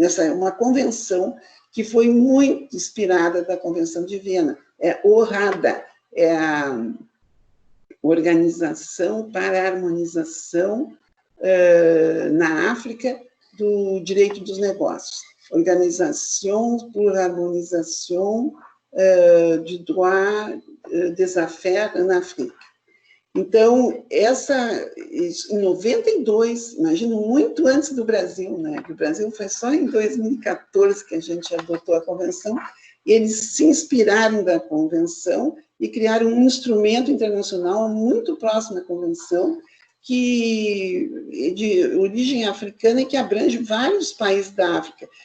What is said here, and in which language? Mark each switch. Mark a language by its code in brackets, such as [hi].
[pt] uma convenção que foi muito inspirada da Convenção de Viena. É OHADA, é a Organização para a Harmonização na África do Direito dos Negócios. [fr] Organisation pour l'harmonisation du droit des affaires en Afrique. [pt] Então, em 92, imagino, muito antes do Brasil, né? O Brasil foi só em 2014 que a gente adotou a convenção, e eles se inspiraram da convenção e criaram um instrumento internacional muito próximo à convenção, de origem africana e que abrange vários países da África.